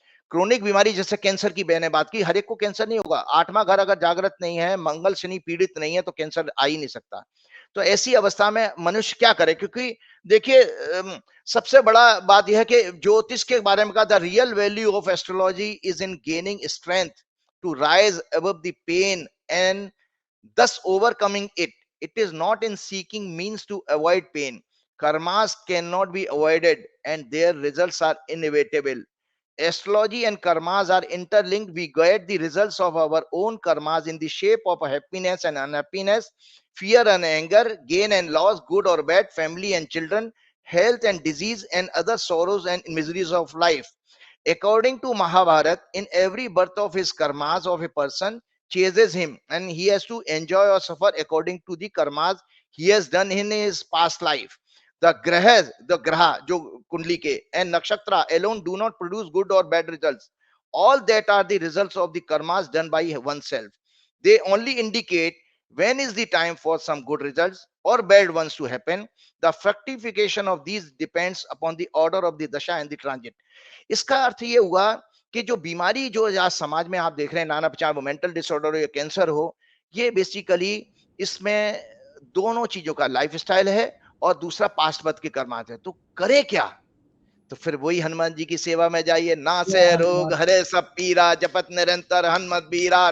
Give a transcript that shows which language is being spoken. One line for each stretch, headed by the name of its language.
Hindi: Chronic बीमारी जैसे cancer की मैंने बात की, हर एक को कैंसर नहीं होगा। आठवां घर अगर जागृत नहीं है, मंगल शनि पीड़ित नहीं है, तो कैंसर आ ही नहीं सकता। तो ऐसी अवस्था में मनुष्य क्या करे? क्योंकि देखिए सबसे बड़ा बात यह है कि ज्योतिष के बारे में कहा,
English: The real value of astrology is in gaining strength to rise above the pain and thus overcoming it. It is not in seeking means to avoid pain. Karmas cannot be avoided and their results are inevitable. Astrology and karmas are interlinked. We get the results of our own karmas in the shape of happiness and unhappiness, fear and anger, gain and loss, good or bad, family and children, health and disease, and other sorrows and miseries of life. According to Mahabharata, in every birth of his karmas of a person chases him, and he has to enjoy or suffer according to the karmas he has done in his past life. The graha,
Hindi: jo kundli ke,
English: and nakshatra alone do not produce good or bad results. All that are the results of the karmas done by oneself. They only indicate when is the time for some good results or bad ones to happen. The fructification of these depends upon the order of the dasha and the transit.
Hindi: इसका अर्थ ये हुआ कि जो बीमारी जो आज समाज में आप देख रहे हैं, नाना, चाहे वो मेंटल डिसऑर्डर हो या कैंसर हो, ये बेसिकली इसमें दोनों चीजों का लाइफस्टाइल है और दूसरा पास्ट बर्थ के कर्मांत है। तो करे क्या? तो फिर वही हनुमान जी की सेवा में जाइए। ना से रोग हरे सब पीरा, जपत निरंतर हनुमत बीरा।